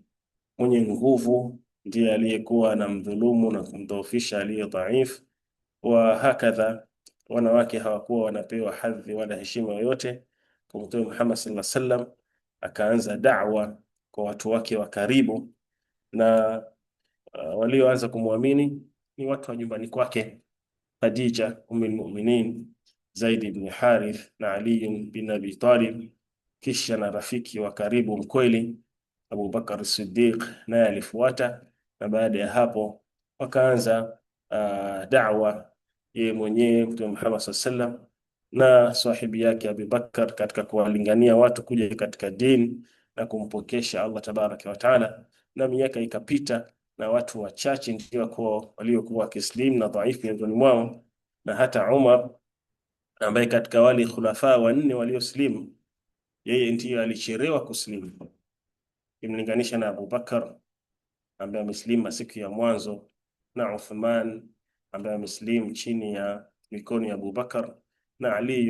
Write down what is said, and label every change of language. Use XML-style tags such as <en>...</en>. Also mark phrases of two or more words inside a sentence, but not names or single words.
<sw>Mwenye nguvu ndiye aliyekuwa na mdhulumu na kumdhoofisha aliye dhaifu,</sw> <ar>وهكذا</ar> <sw>wanawake hawakuwa wanapewa hadhi wala heshima yoyote. Kwa Mtume Muhammad</sw> <ar>صلى الله عليه وسلم</ar> <sw>akaanza da'wa kwa watu wake wa karibu, na walioanza kumwamini ni watu wa nyumbani kwake, Khadija</sw> <ar>أم المؤمنين,</ar> <sw>Zaid ibn Harith na Ali bin Abi Talib, kisha na rafiki wa karibu mkweli Abu Bakar Siddiq naye alifuata, na baada ya hapo wakaanza da'wa yeye mwenyewe Mtume Muhammad</sw> <ar>صلى الله عليه وسلم</ar> <sw>na sahibi yake Abu Bakar katika kuwalingania watu kuja katika dini na kumpokesha Allah</sw> <ar>تبارك وتعالى.</ar> <sw>Na miaka ikapita na watu wachache ndio waliokuwa wakislimu na dhaifu miongoni mwao, na hata Umar ambaye katika wale khulafa wanne walioslimu yeye ndiye alichelewa kuslimu, kimlinganisha na Abu Bakar ambaye ameslimu siku ya mwanzo, na Uthman ambaye ameslimu chini ya mikono ya Abu Bakar, na Ali.</sw>